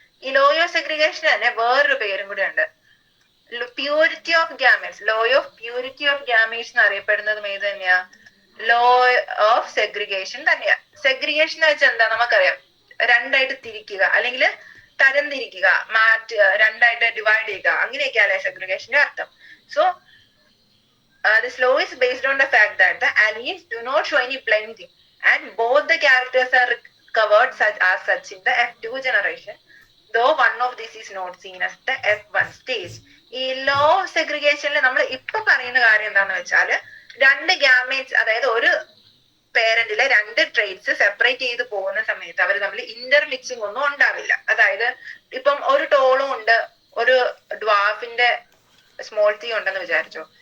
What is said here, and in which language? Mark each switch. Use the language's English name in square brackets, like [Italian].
[Malayalam] ഈ law of segregation തന്നെ വേറൊരു പേരും കൂടെ ഉണ്ട്, purity of gametes. Law of purity of gametes എന്ന് അറിയപ്പെടുന്നതും ഏത് തന്നെയാ? ലോ ഓഫ് സെഗ്രിഗേഷൻ തന്നെയാ. സെഗ്രിഗേഷൻ എന്ന് വെച്ചാൽ എന്താ? നമുക്കറിയാം, രണ്ടായിട്ട് തിരിക്കുക അല്ലെങ്കിൽ തരംതിരിക്കുക, രണ്ടായിട്ട് ഡിവൈഡ് ചെയ്യുക, അങ്ങനെയൊക്കെയല്ലേ സെഗ്രിഗേഷന്റെ അർത്ഥം. So [English] this law is based on the fact that the alleles do not show any blending and both the characters are covered as such in the F2 generation, though one of this is not seen as the F1 stage. [Malayalam] ഈ law സെഗ്രിഗേഷനിൽ നമ്മൾ ഇപ്പൊ പറയുന്ന കാര്യം എന്താന്ന് വെച്ചാൽ, 2 gametes, അതായത് ഒരു പേരന്റിലെ 2 traits separate ചെയ്ത് പോകുന്ന സമയത്ത് അവർ തമ്മിൽ ഇന്റർമിക്സിംഗ് ഒന്നും ഉണ്ടാവില്ല. അതായത് ഇപ്പം ഒരു ടോളും ഉണ്ട്, ഒരു ഡ്വാഫിന്റെ സ്മോൾ ടി ഉണ്ടെന്ന് വിചാരിച്ചോ.